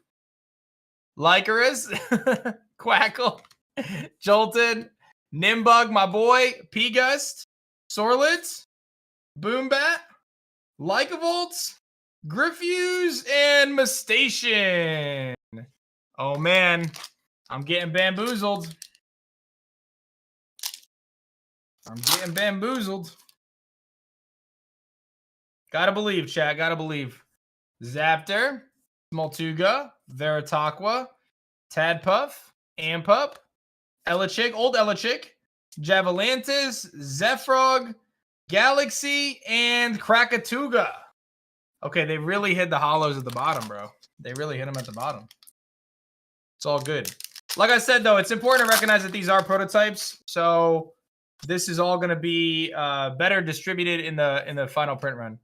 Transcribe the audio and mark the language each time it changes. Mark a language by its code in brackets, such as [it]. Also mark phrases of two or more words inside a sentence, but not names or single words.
[en] Lycaris, Quackle, Jolted, Nimbug, my boy, P-Gust, Sorlet, Boombat, Lycavolt, Griffuse, and Mustation. Oh, man. I'm getting bamboozled. Gotta believe, chat. Gotta believe. Zaptor, Smoltuga, Veritaqua, Tadpuff, Ampup, Elichick, old Elichick, Javalantis, Zephyrog, Galaxy, and Krakatuga. Okay, they really hit the hollows at the bottom, bro. They really hit them at the bottom. It's all good. Like I said, though, it's important to recognize that these are prototypes. So this is all going to be better distributed in the final print run.